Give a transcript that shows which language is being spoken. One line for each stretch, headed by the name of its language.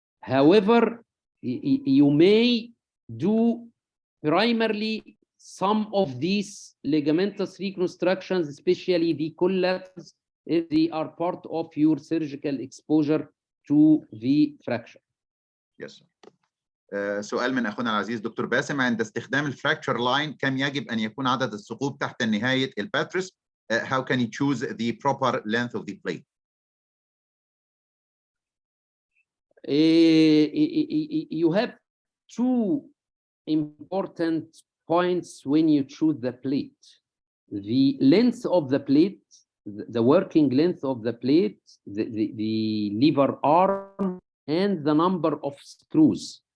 English: However, you may do primarily some of these ligamentous reconstructions, especially the collaterals, if they are part of your surgical exposure to the fracture. Yes, sir.
Arabic: سؤال من اخونا العزيز دكتور باسم. عند استخدام الفراكشر لاين كم يجب ان يكون عدد الثقوب تحت نهايه الباترس?
English: How can you choose the proper length of the plate? You have two important points when you choose the plate. The length of the plate, the working length of the plate, the lever arm, and the number of screws.